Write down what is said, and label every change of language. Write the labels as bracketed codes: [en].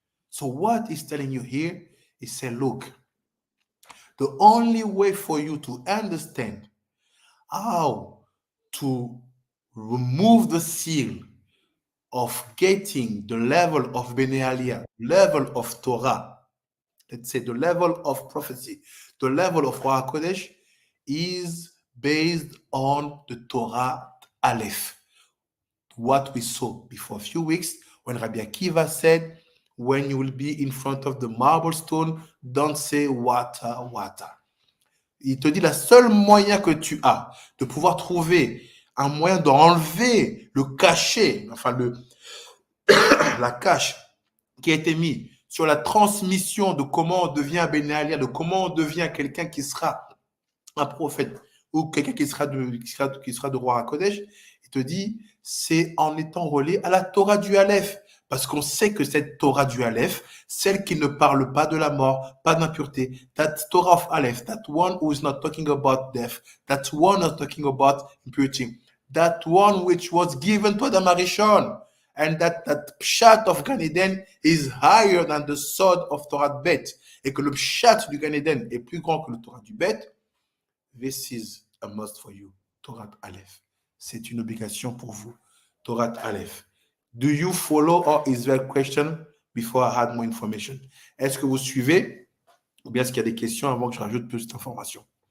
[en] So what he's telling you here is say, look, the only way for you to understand how to remove the seal of getting the level of Bnei Aliyah, level of Torah, let's say the level of prophecy, the level of Ruach HaKodesh is based on the Torah Aleph. What we saw before a few weeks when Rabbi Akiva said, when you will be in front of the marble stone, don't say water, water. [fr] Il te dit la seule moyen que tu as de pouvoir trouver un moyen d'enlever le cachet, enfin la cache qui a été mise sur la transmission de comment on devient un Bnei Aliyah, de comment on devient quelqu'un qui sera un prophète ou quelqu'un qui sera de Roi HaKodesh, il te dit, c'est en étant relié à la Torah du Aleph. Parce qu'on sait que cette Torah du Aleph, celle qui ne parle pas de la mort, pas d'impureté, [en] that Torah of Aleph, that one who is not talking about death, that one not talking about impurity, that one which was given to Adam Arishon, and that pshat of Gan Eden is higher than the sword of Torah Bet, [fr] et que le pshat du Gan Eden est plus grand que le Torah du Bet, [en] this is a must for you, Torah Aleph. [fr] C'est une obligation pour vous, Torah Aleph. [en] Do you follow, or is there a question before I add more information? [fr] Est-ce que vous suivez, ou bien est-ce qu'il y a des questions avant que je rajoute plus d'informations?